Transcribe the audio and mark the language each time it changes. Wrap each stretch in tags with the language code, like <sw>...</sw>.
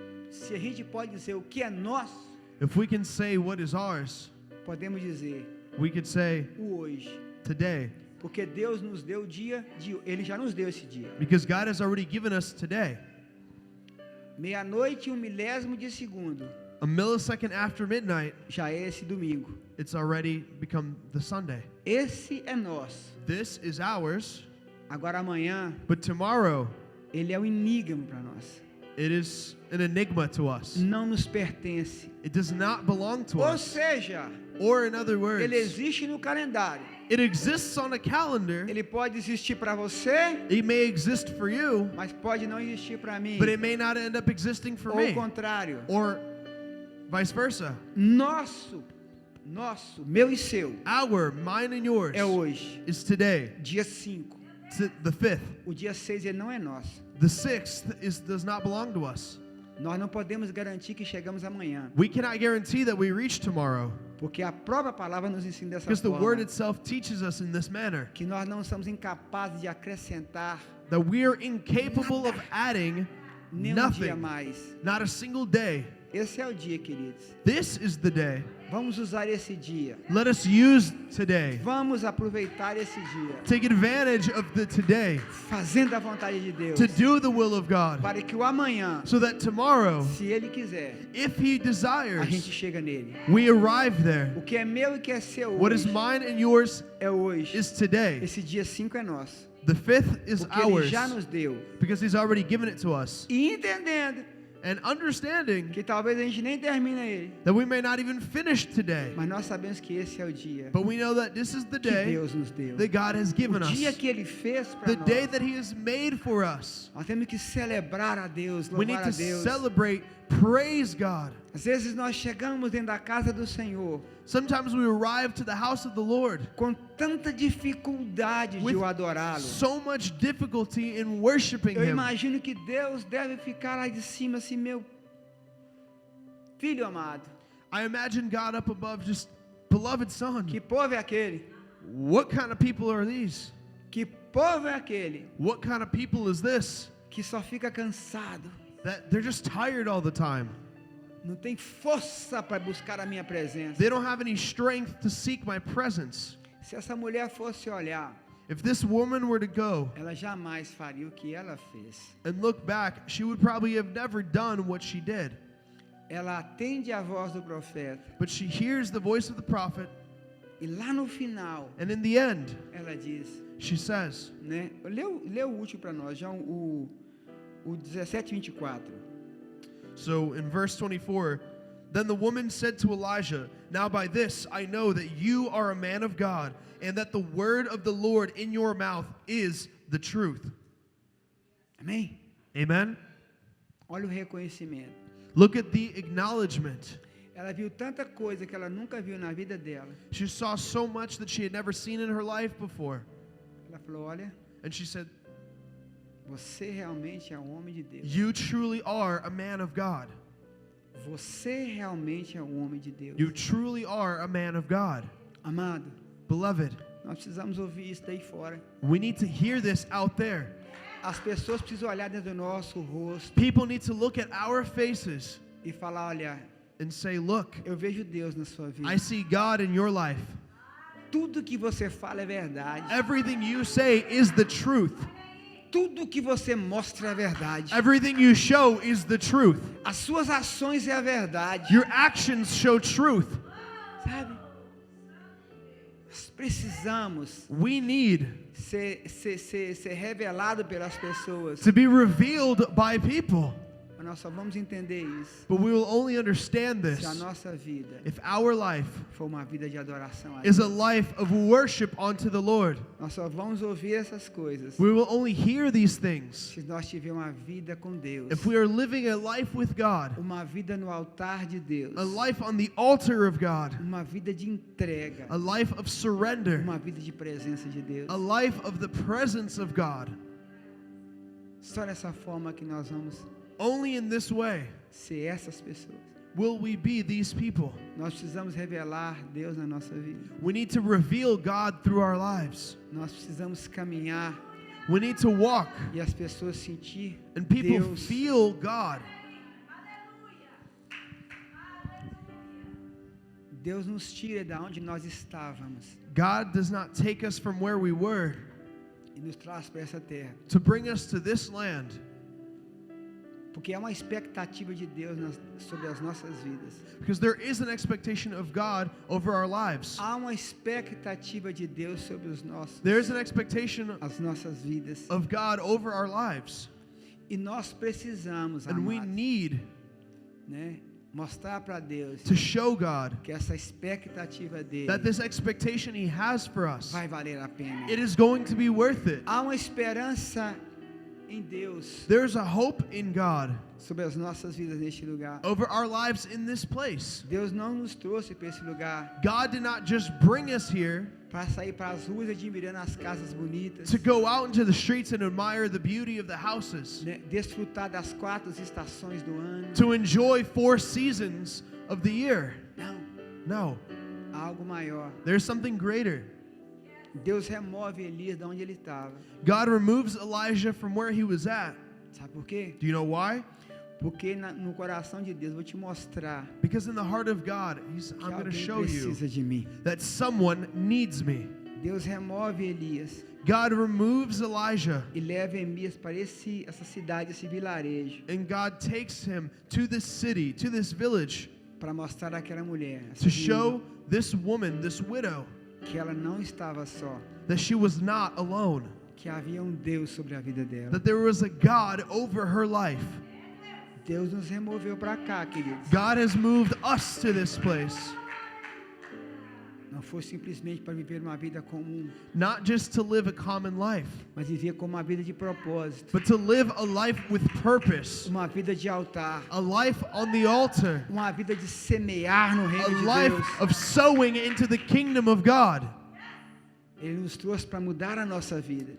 <pt>Se a gente pode dizer o que é nosso,</pt> <en>If we can say what is ours,</en> <pt>podemos dizer</pt> <en>we could say</en> <pt>o hoje.</pt> <en>today,</en> <pt>Porque Deus nos deu o dia, Ele já nos deu esse dia.</pt> <en>because God has already given us today.</en> <pt>Meia-noite e 1 milésimo de segundo,</pt> <en>A millisecond after midnight,</en> <pt>já é esse domingo.</pt> <en>it's already become the Sunday.</en> <pt>Esse é nosso.</pt> <en>This is ours,</en> <pt>Agora amanhã,</pt> <en>but tomorrow,</en> <pt>ele é um enigma para nós.</pt> <en>it is an enigma to us.</en> <pt>Não nos pertence.</pt> <en>It does not belong to</en> <pt>Ou</pt> <en>us.</en> <pt>seja,</pt> <en>Or in other words,</en> <pt>ele existe no calendário.</pt> <en>it exists on a calendar.</en> <pt>Ele pode existir para você,</pt> <en>It may exist for you,</en> <pt>mas pode não existir para mim.</pt> <en>but it may not end up existing for</en> <pt>Ou o</pt> <en>me.</en> <pt>contrário.</pt> <en>Or vice versa.</en> <pt>Nosso, meu e seu,</pt> <en>Our, mine and yours,</en> <pt>é hoje,</pt> <en>is today.</en> <pt>dia 5.</pt> <en>The 5th.</en> <pt>O dia 6 ele não é nosso.</pt> <en>The 6th does not belong to us.</en> <pt>Nós não podemos garantir que chegamos amanhã,</pt> <en>We cannot guarantee that we reach tomorrow,</en> <pt>porque a própria palavra nos ensina dessa</pt> <en>because the word</en> <pt>forma,</pt> <en>itself teaches us in this manner</en> <pt>que nós não somos incapazes de acrescentar</pt> <en>that we are incapable of adding</en> <pt>nem um dia</pt> <en>nothing,</en> <pt>mais.</pt> <en>not a single day.</en> <pt>Esse é o dia, queridos.</pt> <en>This is the day.</en> <pt>Vamos usar esse dia.</pt> <en>Let us use today.</en> <pt>Vamos aproveitar esse dia,</pt> <en>Take advantage of the today</en> <pt>fazendo a vontade de Deus,</pt> <en>to do the will of God,</en> <pt>para que o amanhã,</pt> <en>so that tomorrow,</en> <pt>se Ele quiser,</pt> <en>if He</en> <pt>a gente</pt> <en>desires,</en> <pt>chega nele.</pt> <en>we arrive there.</en> <pt>O que é meu e que é seu</pt> <en>What is</en> <pt>hoje</pt> <en>mine and yours</en> <pt>é hoje.</pt> <en>is today.</en> <pt>Esse dia 5 é nosso,</pt> <en>The fifth is</en> <pt>porque Ele</pt> <en>ours</en> <pt>já nos deu.</pt> <en>because He's already given it to us.</en> <pt>E entendendo</pt> <en>And understanding</en> <pt>que talvez a gente nem termine ele,</pt> <en>that we may not even finish today,</en> <pt>mas nós sabemos que esse é o dia</pt> <en>but we know that this is the</en> <pt>que</pt> <en>day</en> <pt>Deus nos deu.</pt> <en>that God has given</en> <pt>O</pt> <en>us.</en> <pt>dia que Ele fez</pt> <en>The</en> <pt>para</pt> <en>day</en> <pt>nós.</pt> <en>that He has made for us.</en> <pt>Nós temos que celebrar a Deus,</pt> <en>We need</en> <pt>louvar a</pt> <en>to</en> <pt>Deus.</pt> <en>celebrate, praise God.</en> <pt>Às vezes nós chegamos dentro da casa do Senhor</pt> <en>Sometimes we arrive to the house of the Lord</en> <pt>com tanta dificuldade de</pt> <en>with</en> <pt>o adorá-lo.</pt> <en>so much difficulty in worshiping</en> <pt>Eu</pt> <en>Him.</en> <pt>imagino que Deus deve ficar lá de cima assim, meu filho amado,</pt> <en>I imagine God up above, just, beloved Son,</en> <pt>que povo é aquele?</pt> <en>what kind of people are these?</en> <pt>Que povo é aquele</pt> <en>What kind of people is this?</en> <pt>que só fica cansado,</pt> <en>That they're just tired all the time.</en> <pt>não tem força para buscar a minha presença?</pt> <en>They don't have any strength to seek my presence.</en> <pt>Se essa mulher fosse olhar,</pt> <en>If this woman were to go</en> <pt>ela jamais faria o que ela fez.</pt> <en>and look back, she would probably have never done what she did.</en> <pt>Ela atende a voz do profeta</pt> <en>But she hears the voice of the prophet,</en> <pt>e lá no final</pt> <en>and in the end,</en> <pt>ela diz,</pt> <en>she says,</en> <pt>né? Lê o último para nós, João, o 17:24.</pt> <en>so in verse 24, then the woman said to Elijah, now by this I know that you are a man of God, and that the word of the Lord in your mouth is the truth.</en> <pt>Amém?</pt> <en>Amen?</en> <pt>Olha o reconhecimento.</pt> <en>Look at the acknowledgement.</en> <pt>Ela viu tanta coisa que ela nunca viu na vida dela.</pt> <en>She saw so much that she had never seen in her life before.</en> <pt>Ela falou, olha,</pt> <en>And she said,</en> <pt>você realmente é um homem de Deus.</pt> <en>you truly are a man of God.</en> <pt>Você realmente é um homem de Deus.</pt> <en>You truly are a man of God.</en> <pt>Amado,</pt> <en>Beloved,</en> <pt>nós precisamos ouvir isso daí fora.</pt> <en>we need to hear this out there.</en> <pt>As pessoas precisam olhar dentro do nosso rosto</pt> <en>People need to look at our faces</en> <pt>e falar, olha,</pt> <en>and say, look,</en> <pt>eu vejo Deus na sua vida.</pt> <en>I see God in your life.</en> <pt>Tudo que você fala é verdade.</pt> <en>Everything you say is the truth.</en> <pt>Tudo que você mostra é verdade.</pt> <en>Everything you show is the truth.</en> <pt>As suas ações é a verdade.</pt> <en>Your actions show truth.</en> <pt>Sabe? Nós precisamos</pt> <en>We need</en> <pt>ser revelado pelas pessoas.</pt> <en>to be revealed by people.</en> <pt>Mas nós só vamos entender isso</pt> <en>But we will only understand</en> <pt>se a</pt> <en>this</en> <pt>nossa vida</pt> <en>if our life</en> <pt>for uma vida de adoração a</pt> <en>is a</en> <pt>Deus.</pt> <en>life of worship unto the Lord.</en> <pt>Nós só vamos ouvir essas coisas</pt> <en>We will only hear these things</en> <pt>se nós tivermos uma vida com Deus.</pt> <en>if we are living a life with God,</en> <pt>Uma vida no altar de Deus.</pt> <en>a life on the altar of God,</en> <pt>Uma vida de entrega.</pt> <en>a life of surrender,</en> <pt>Uma vida de presença de Deus.</pt> <en>a life of the presence of God.</en> <pt>Só dessa forma que nós vamos</pt> <en>Only in this way</en> <pt>ser essas pessoas.</pt> <en>will we be these people.</en> <pt>Nós precisamos revelar Deus na nossa vida.</pt> <en>We need to reveal God through our lives.</en> <pt>Nós precisamos caminhar</pt> <en>We need to walk</en> <pt>e as pessoas sentir</pt> <en>and people</en> <pt>Deus.</pt> <en>feel God.</en> <pt>Deus nos tira da onde nós estávamos</pt> <en>God does not take us from where we were</en> <pt>e nos traz para essa terra.</pt> <en>to bring us to this land,</en> <pt>Porque há uma expectativa de Deus sobre as nossas vidas.</pt> <en>because there is an expectation of God over our lives.</en> <pt>Há uma expectativa de Deus sobre</pt> <en>There is an expectation</en> <pt>as nossas vidas.</pt> <en>of God over our lives.</en> <pt>E nós precisamos,</pt> <en>And we</en> <pt>amados,</pt> <en>need</en> <pt>né, mostrar para Deus</pt> <en>to show God</en> <pt>que essa expectativa dele</pt> <en>that this expectation He has for us,</en> <pt>vai valer a pena.</pt> <en>it is going to be worth it.</en> <pt>Há uma esperança em Deus</pt> <en>There's a hope in God</en> <pt>sobre as nossas vidas neste lugar.</pt> <en>over our lives in this place.</en> <pt>Deus não nos trouxe para esse lugar</pt> <en>God did not just bring us here</en> <pt>para sair para as ruas admirando as casas bonitas,</pt> <en>to go out into the streets and admire the beauty of the houses,</en> <pt>né, desfrutar das 4 estações do ano.</pt> <en>to enjoy 4 seasons of the year.</en> <pt>Não,</pt> <en>No,</en> <pt>há algo maior.</pt> <en>there's something greater.</en> <pt>Deus remove Elias de onde ele estava.</pt> <en>God removes Elijah from where he was at.</en> <pt>Sabe por quê?</pt> <en>Do you know why?</en> <pt>Porque no coração de Deus, vou te mostrar</pt> <en>Because in the heart of God,</en> <pt>que</pt> <en>I'm going to</en> <pt>alguém</pt> <en>show you</en> <pt>precisa de mim.</pt> <en>that someone needs me.</en> <pt>Deus remove Elias</pt> <en>God removes Elijah,</en> <pt>e leva Elias para essa cidade, esse vilarejo,</pt> <en>and God takes him to this city, to this village,</en> <pt>para mostrar àquela mulher essa</pt> <en>to</en> <pt>viúva,</pt> <en>show this woman, this widow,</en> <pt>que ela não estava só,</pt> <en>that she was not alone,</en> <pt>que havia Deus sobre a vida dela.</pt> <en>that there was a God over her life.</en> <pt>Deus nos removeu para cá, queridos.</pt> <en>God has moved us to this place,</en> <pt>Não foi simplesmente para viver uma vida comum,</pt> <en>not just to live a common life,</en> <pt>mas viver como uma vida de propósito,</pt> <en>but to live a life with purpose,</en> <pt>uma vida de altar,</pt> <en>a life on the altar,</en> <pt>uma vida de semear no</pt> <en>a</en> <pt>reino de</pt> <en>life</en> <pt>Deus.</pt> <en>of sowing into the kingdom of God.</en> <pt>Ele nos trouxe para mudar a nossa vida,</pt>